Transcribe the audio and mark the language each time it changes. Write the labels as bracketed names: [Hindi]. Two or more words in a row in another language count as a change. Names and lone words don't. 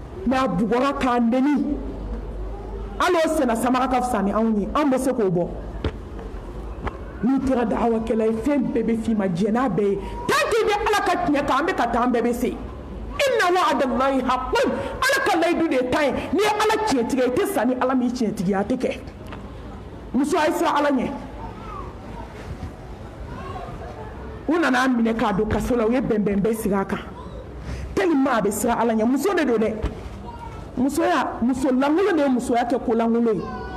[Bambara] mais a bugɔra k'a neni hali o sɛnɛ samara ka fisa ni anw ye an bɛ se k'o bɔ n'i kɛra da'awakɛla ye fɛn bɛɛ bɛ f'i ma diɲɛ n'a bɛɛ ye [French] tant que [Bambara] i bɛ ala ka tiɲɛ kan an bɛ ka taa an bɛɛ bɛ se [Arabic] إن وعد الله حق [Bambara] ala ka layidu de ye ta ye n'i ye ala tiɲɛtigɛ i tɛ sa ni ala m'i tiɲɛtigiya a tɛ kɛ muso a ye siran ala ɲɛ u nana minɛ k'a don kaso la u ye bɛnbɛn bɛɛ sigi a kan tellement a bɛ siran ala ɲɛ muso de don dɛ musoya muso lankolon de ye musoya kɛ ko lankolon ye